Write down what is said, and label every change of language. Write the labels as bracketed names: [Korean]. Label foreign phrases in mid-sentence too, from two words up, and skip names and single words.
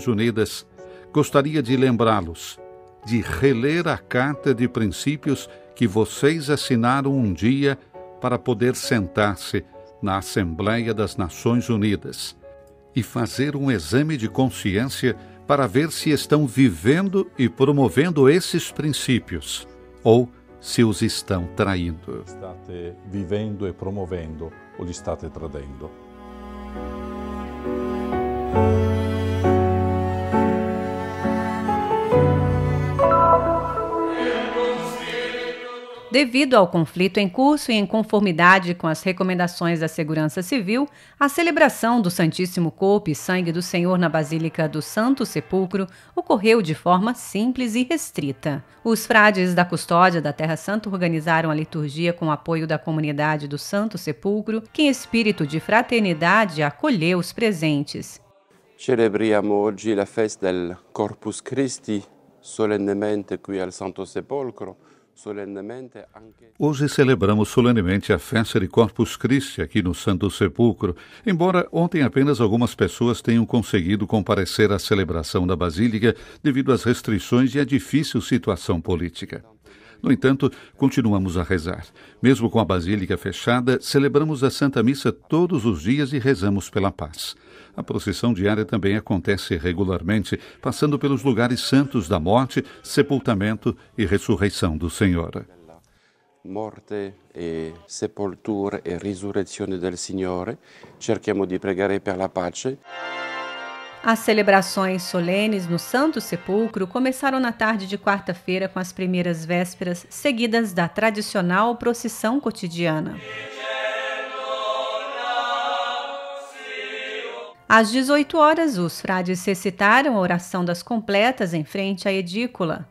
[Portuguese] Unidas, gostaria de lembrá-los de reler a Carta de Princípios que vocês assinaram um dia para poder sentar-se na Assembleia das Nações Unidas e fazer um exame de consciência para ver se estão vivendo e promovendo esses princípios, ou se os estão traindo. [Italian] State vivendo e promovendo, ou li state tradendo. [Portuguese] Devido ao conflito em curso e em conformidade com as recomendações da Segurança Civil, a celebração do Santíssimo Corpo e Sangue do Senhor na Basílica do Santo Sepulcro ocorreu de forma simples e restrita. Os frades da Custódia da Terra Santa organizaram a liturgia com o apoio da comunidade do Santo Sepulcro, que em espírito de fraternidade acolheu os presentes. [Italian] Celebriamo oggi la festa del Corpus Christi solennemente qui al Santo Sepolcro. [Portuguese] Hoje celebramos solenemente a festa de Corpus Christi aqui no Santo Sepulcro, embora ontem apenas algumas pessoas tenham conseguido comparecer à celebração da Basílica devido às restrições e à difícil situação política. No entanto, continuamos a rezar. Mesmo com a Basílica fechada, celebramos a Santa Missa todos os dias e rezamos pela paz. A procissão diária também acontece regularmente, passando pelos lugares santos da morte, sepultamento e ressurreição do Senhor. [Italian] Morte e sepoltura e risurrezione del Signore. Cerchiamo di pregare per la pace. [Portuguese] As celebrações solenes no Santo Sepulcro começaram na tarde de quarta-feira com as primeiras vésperas, seguidas da tradicional procissão cotidiana. Às 18 horas, os frades recitaram a oração das completas em frente à edícula.